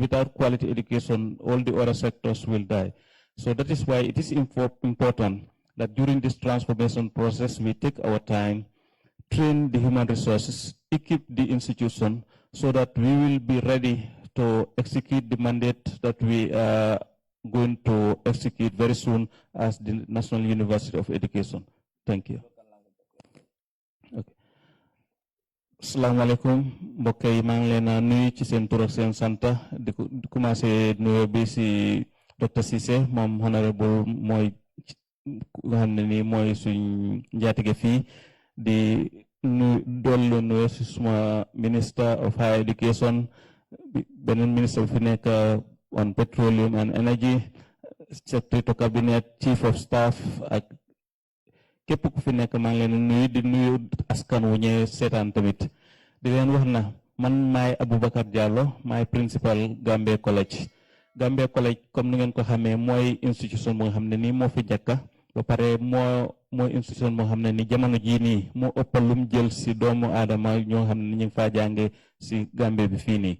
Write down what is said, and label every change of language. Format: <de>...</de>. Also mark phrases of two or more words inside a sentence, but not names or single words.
<en>Without quality education, all the other sectors will die. So that is why it is important that during this transformation process, we take our time, train the human resources, equip the institution so that we will be ready to execute the mandate that we are going to execute very soon as the National University of Education. Thank you. Okay.</en> <wo>Assalamualaikum, mbokk yi maa ngi leen a nuyu ci seen tur ak seen sant di commencé nuyoo bi si Dr. Cissé moom honorable mooy nga xam ne nii mooy suñ njaatige fii di dolli nuyoo si suma</wo> <en>Minister of Higher Education,</en> <wo>beneen ministre fi nekk</wo> <en>on petroleum and energy, Secretary to Cabinet, Chief of Staff</en> <wo>ak képp ku fi nekk maa ngi leen nuyu di nuyu askan wu ñëwee seetaan tamit di leen wax na man maay Aboubacar Diallo maay principal Gambia College. Gambia College comme ni ngeen ko xamee mooy institution moo xam ne nii moo fi jàkka ba pare mooy institution moo xam ne ni jamono jii nii moo ëppal lum jël si doomu aadama ñoo xam ne ñu ngi faa jànge si Gambia bi fii nii.</wo>